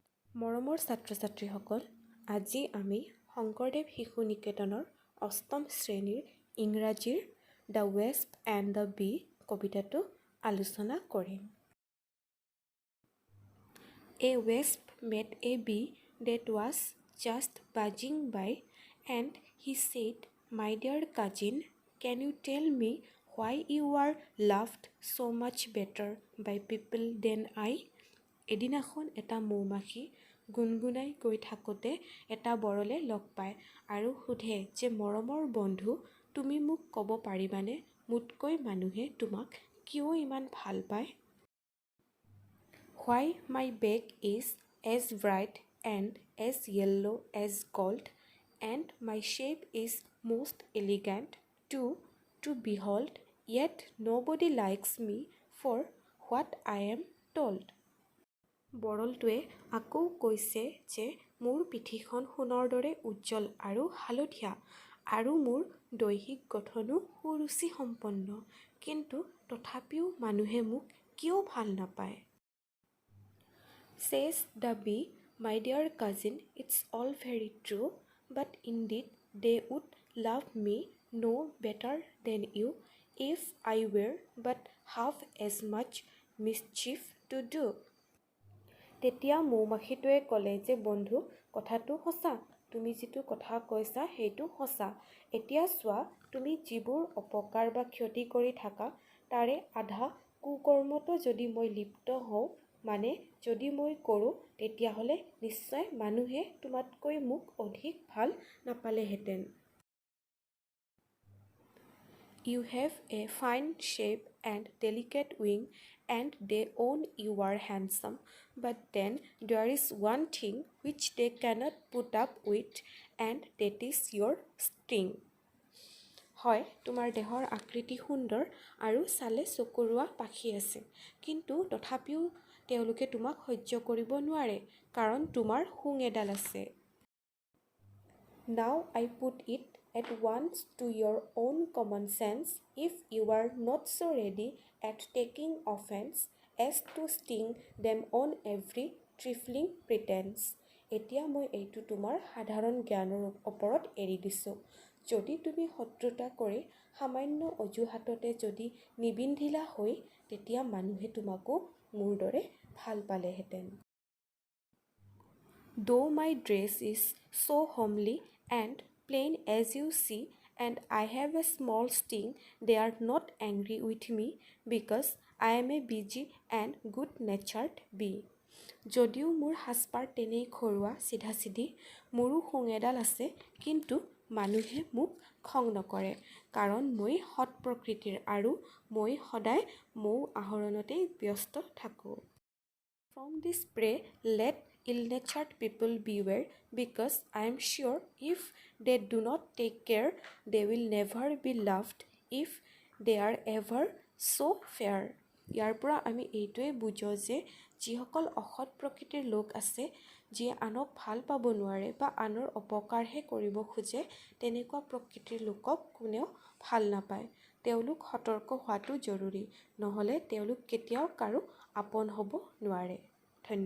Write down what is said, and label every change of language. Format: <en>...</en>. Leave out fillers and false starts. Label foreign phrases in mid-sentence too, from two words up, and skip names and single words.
<as>মৰমৰ ছাত্ৰ-ছাত্ৰীসকল, আজি আমি শংকৰদেৱ শিশু নিকেতনৰ অষ্টম শ্ৰেণীৰ ইংৰাজীৰ দ্য ৱেস্প এণ্ড দ্য বী কবিতাটো আলোচনা কৰিম।</as> <en>A wasp met a bee that was just buzzing by, and he said, "My dear cousin, can you tell me why you are loved so much better by people than I?"</en> <as>এদিনাখন এটা মৌমাখি গুণগুণাই গৈ থাকোঁতে এটা বৰলে লগ পায় আৰু সোধে যে মৰমৰ বন্ধু, তুমি মোক ক'ব পাৰিবানে মোতকৈ মানুহে তোমাক কিয় ইমান ভাল পায়?</as> <en>Why my back is as bright and as yellow as gold, and my shape is most elegant to behold, yet nobody likes me for what I am told.</en> <as>বৰলটোৱে আকৌ কৈছে যে মোৰ পিঠিখন সোণৰ দৰে উজ্জ্বল আৰু হালধীয়া আৰু মোৰ দৈহিক গঠনো সুৰুচি সম্পন্ন, কিন্তু তথাপিও মানুহে মোক কিয় ভাল নাপায়?</as> <en>Says the bee, "My dear cousin, it's all very true, but indeed they would love me no better than you if I were but half as much mischief to do."</en> <as>তেতিয়া মৌমাখিটোৱে ক'লে যে বন্ধু, কথাটো সঁচা, তুমি যিটো কথা কৈছা সেইটো সঁচা। এতিয়া চোৱা, তুমি যিবোৰ অপকাৰ বা ক্ষতি কৰি থাকা তাৰে আধা কুকৰ্মতো যদি মই লিপ্ত হওঁ, মানে যদি মই কৰোঁ, তেতিয়াহ'লে নিশ্চয় মানুহে তোমাতকৈ মোক অধিক ভাল নাপালেহেঁতেন।</as> <en>You have a fine shape and delicate wing, and they own you are handsome, but then there is one thing which they cannot put up with, and that is your sting.</en> <as>হয়, তোমাৰ দেহৰ আকৃতি সুন্দৰ আৰু চালে চকুৰোৱা পাখি আছে, কিন্তু তথাপিও তেওঁলোকে তোমাক সহ্য কৰিব নোৱাৰে, কাৰণ তোমাৰ শুং এডাল আছে।</as> <en>Now I put it at once to your own common sense, if you are not so ready at taking offense as to sting them on every trifling pretense.</en> <as>এতিয়া মই এইটো তোমাৰ সাধাৰণ জ্ঞানৰ ওপৰত এৰি দিছোঁ। যদি তুমি শত্ৰুতা কৰি সামান্য অজুহাততে যদি নিবিন্ধিলা হৈ, তেতিয়া মানুহে তোমাকো মোৰ দৰে ভাল পালেহেঁতেন।</as> <en>Though my dress is so homely and plain as you see, and I have a small sting, they are not angry with me because I am a busy and good-natured bee.</en> <as>যদিও মোৰ সাজপাৰ তেনেই ঘৰুৱা চিধা-চিধি, মোৰো শুং এডাল আছে, কিন্তু মানুহে মোক খং নকৰে, কাৰণ মই সৎ প্ৰকৃতিৰ আৰু মই সদায় মৌ আহৰণতেই ব্যস্ত থাকোঁ।</as> <en>From this prey let ill-natured people beware, because I am sure if they do not take care, they will never be loved if they are ever so fair.</en> <as>ইয়াৰ পৰা আমি এইটোৱে বুজোঁ যে যিসকল অসৎ প্ৰকৃতিৰ লোক আছে, যিয়ে আনক ভাল পাব নোৱাৰে বা আনৰ অপকাৰহে কৰিব খোজে, তেনেকুৱা প্ৰকৃতিৰ লোকক কোনেও ভাল নাপায়। তেওঁলোক সতৰ্ক হোৱাটো জৰুৰী, নহ'লে তেওঁলোক কেতিয়াও কাৰো আপোন হ'ব নোৱাৰে।</as>